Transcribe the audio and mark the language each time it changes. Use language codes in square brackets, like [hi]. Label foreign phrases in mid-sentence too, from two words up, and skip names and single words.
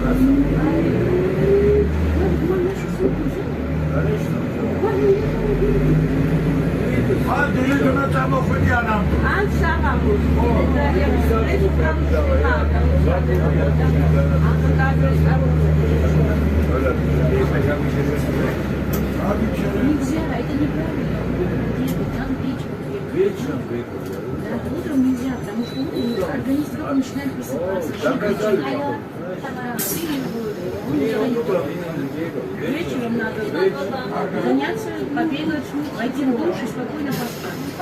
[ka] ან დილიდან წამოხვიდი ანამ. ან საღამოს. ხო, ეს პრობლემა. ან გადასწავლე. [ru] Нельзя, это неправильно. Там печь. Вечером выходит. Да, утром нельзя, потому что утром организм только начинает просыпаться. Вечером надо заняться, побегать, войти в душ и спокойно поспать.